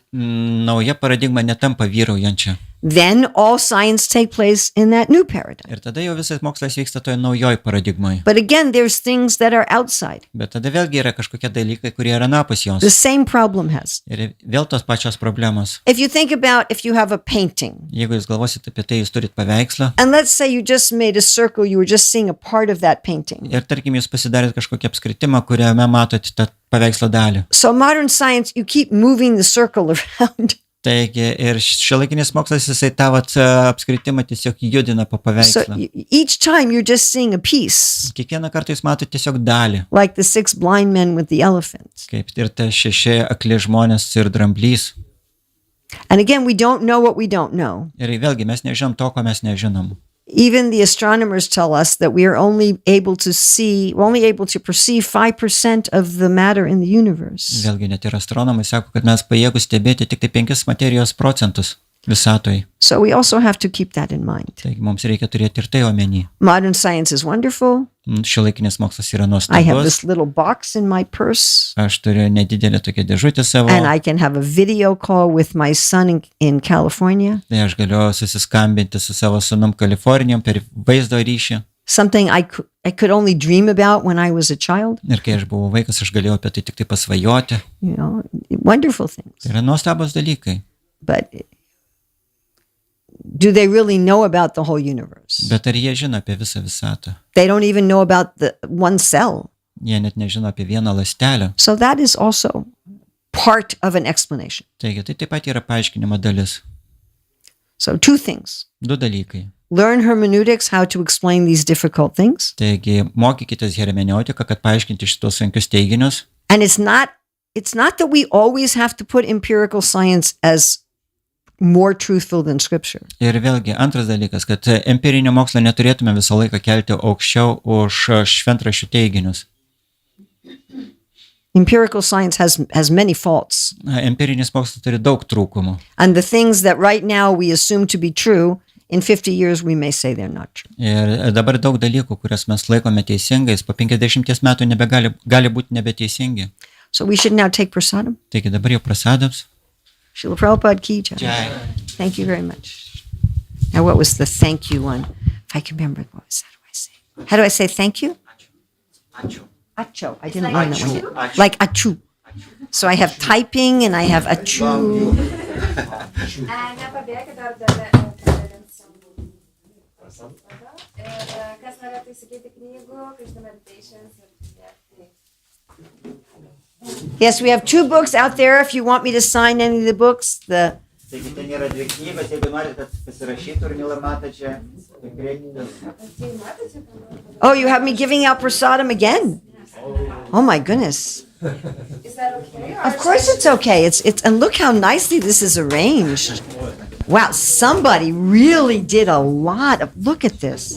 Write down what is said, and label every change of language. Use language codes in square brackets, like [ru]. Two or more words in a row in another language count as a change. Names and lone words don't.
[lt] nauja paradigma netampa vyraujančia. [en] Then all science take place in that new paradigm. [lt] Ir tada jau visas mokslas vyksta toje naujoj paradigmoje. [en] But again, there's things that are outside. [lt] Bet tada vėlgi yra kažkokie dalykai, kurie yra napus jos. [en] The same problem has. [lt] Ir vėl tos pačios problemos. [en] If you think about if you have a painting, [lt] Jeigu jūs galvosit apie tai, jūs turit paveikslą. [en] and let's say you just made a circle, you were just seeing a part of that painting. [lt] Ir tarkim, jūs pasidarėt kažkokį apskritimą, kuriame matot tą paveikslo dalį. [en] So modern science, you keep moving the circle around. [lt] Taigi ir šiuolaikinis mokslas jisai tą apskritimą tiesiog judina po [en] So [lt] paveikslą. [en] each time you're just seeing a piece, [lt] Kiekvieną kartą jūs matote tiesiog dalį. [en] like the 6 blind men with the elephant. [lt] Kaip ir ta 6 akli žmonės ir dramblys. [en] And again, we don't know what we don't know. [lt] Ir vėlgi mes nežinom to, ko mes nežinom. [en] Even the astronomers tell us that we're only able to perceive 5% of the matter in the universe. [lt] Vėlgi net ir astronomai sako, kad mes pajėgus stebėti tik tai 5 materijos procentus visatoje. [en] So we also have to keep that in mind. [lt] Taigi mums reikia turėti ir tai omeny. [en] Modern science is wonderful. [lt] Šiuolaikinis mokslas yra [en] I have [lt] nuostabus. [en] this little box in my purse, [lt] Aš turiu nedidelę tokią dėžutę savo. [en] and I can have a video call with my son in California. [lt] Tai aš galiu susiskambinti su savo sūnum Kalifornijom per vaizdo ryšį. [en] Something I could only dream about when I was a child. [lt] Ir kai aš buvau vaikas, aš galėjau apie tai tik tai pasvajoti. [en] You know, wonderful things. [lt] Tai yra nuostabus dalykai. [en] But do they really know about the whole universe? [lt] Bet ar jie žino apie visą visatą? [en] They don't even know about the one cell. [lt] Jie net nežino apie vieną ląstelę. [en] So that is also part of an explanation. [lt] Taigi tai taip pat yra paaiškinimo dalis. [en] So two things. [lt] 2 dalykai. [en] Learn hermeneutics, how to explain these difficult things. [lt] Taigi mokykitės hermeneutiką, kad paaiškinti šitos sunkius teiginius. [en] And it's not that we always have to put empirical science as more truthful than scripture. [lt] Ir vėlgi antras dalykas, kad empirinio mokslo neturėtume visą laiką kelti aukščiau už šventraščių teiginius. [en] Empirical science has many faults. [lt] Empirinis mokslas turi daug trūkumų. [en] And the things that right now we assume to be true, in 50 years we may say they're not true. [lt] Ir dabar daug dalykų, kurias mes laikome teisingais, po 50 metų gali būti nebeteisingi. [en] So we should now take prasadam. [lt] Taigi dabar jau prasadams. [hi] Srila Prabhupada ki jai. Jai. [en] Thank you very much. Now what was the thank you one? If I can remember, what was that? How do I say thank you? [lt] Ačiū. Acho. [en] I didn't learn that one yet. Like achu. So I have typing and I have achu. [lt] Nepabėkit dar padalinsim. Ir kas norėtų įsigyti knygų, Krišna meditations ir [en] Yes, we have 2 books out there if you want me to sign any of the books. [lt] Taigi ten yra 2 knygas, jeigu norite, kad pasirašytų Urmila matadži, tai kreipkitės. [en] Oh, you have me giving out prasadam again? Oh my goodness. Is that okay? Of course it's okay. It's and look how nicely this is arranged. Wow, somebody really did a lot of, look at this.